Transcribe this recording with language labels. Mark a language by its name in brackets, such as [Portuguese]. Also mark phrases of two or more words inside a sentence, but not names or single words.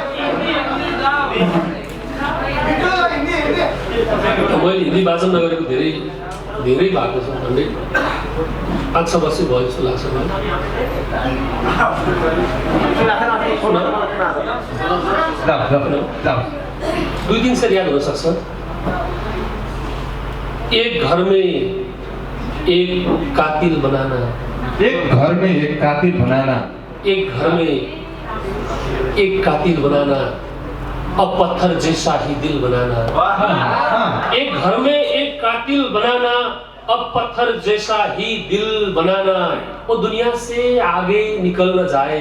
[Nepali] मैले हिन्दी वाचन नगरेको धेरै भएको छ झन्डै 5-6 वर्ष भयो जस्तो लाग्छ मलाई 2-3 शेर याद हुन सक्छ [Hindi] एक घर में एक कातिल बनाना एक घर में एक कातिल बनाना एक घर में एक कातिल बनाना अब पत्थर जैसा ही दिल बनाना एक घर में एक कातिल बनाना अब पत्थर जैसा ही दिल बनाना वो दुनिया से आगे निकल न जाए